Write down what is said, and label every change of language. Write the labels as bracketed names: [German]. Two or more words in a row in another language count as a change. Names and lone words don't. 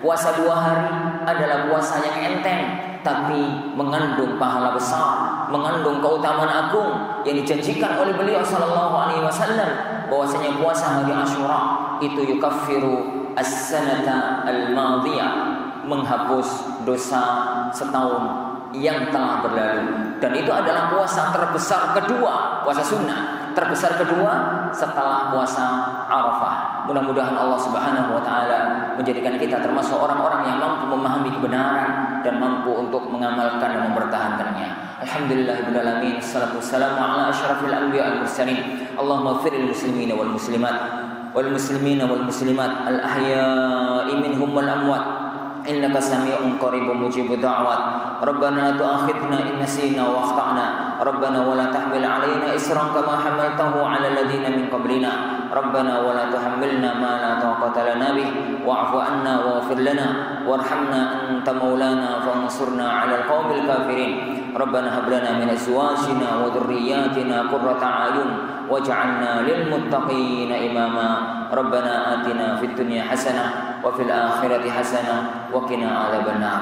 [Indonesian] Puasa 2 hari adalah puasa yang enteng, tapi mengandung pahala besar, mengandung keutamaan agung yang dijanjikan oleh beliau [Arabic] صلى الله عليه وسلم [Indonesian] bahwasanya puasa hari Asyura itu [Arabic] يكفر السنة الماضية, [Indonesian] menghapus dosa setahun yang telah berlalu. Dan itu adalah puasa terbesar kedua, puasa sunnah terbesar kedua setelah puasa Arafah. Mudah-mudahan Allah [Arabic] سبحانه وتعالى [Indonesian] menjadikan kita termasuk orang-orang yang mampu memahami kebenaran dan mampu untuk mengamalkan dan mempertahankannya. [Arabic] الحمد لله رب العالمين والصلاة والسلام على أشرف الأنبياء والمرسلين. اللهم اغفر للمسلمين والمسلمات الأحياء منهم والأموات. إنك سميع قريب مجيب الدعوات ربنا لا تؤاخذنا إن نسينا أو أخطأنا. ربنا ولا تحمل علينا إصرا كما حملته على الذين من قبلنا. ربنا ولا تحملنا ما لا طاقة لنا به واعف عنا واغفر لنا وارحمنا أنت مولانا فانصرنا على القوم الكافرين. ربنا هب لنا من أزواجنا وذرياتنا قرة أعين واجعلنا للمتقين إماما. ربنا آتنا في الدنيا حسنة وفي الآخرة حسنة وقنا عذاب النار.